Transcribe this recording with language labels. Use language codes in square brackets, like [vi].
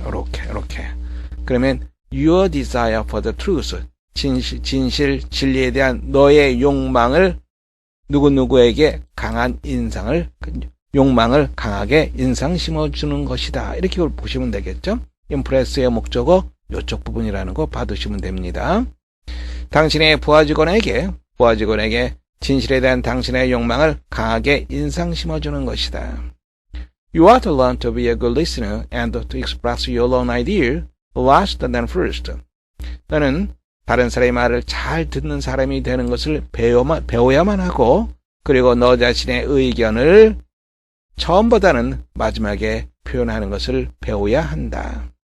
[ko] 이렇게 그러면 [en] your desire for the truth [ko] 진실 진리에 대한 너의 욕망을 누구누구에게 강한 욕망을 강하게 인상 심어주는 것이다. 이렇게 보시면 되겠죠. impress의 목적어 이쪽 부분이라는 거 받으시면 됩니다. 당신의 부하 직원에게 진실에 대한 당신의 욕망을 강하게 인상 심어주는 것이다. [en] You ought to learn to be a good listener and to express your own idea last than first. [ko] 너는 다른 사람의 말을 잘 듣는 사람이 되는 것을 배워야만 하고 그리고 너 자신의 의견을 처음보다는 마지막에 표현하는 것을 배워야 한다.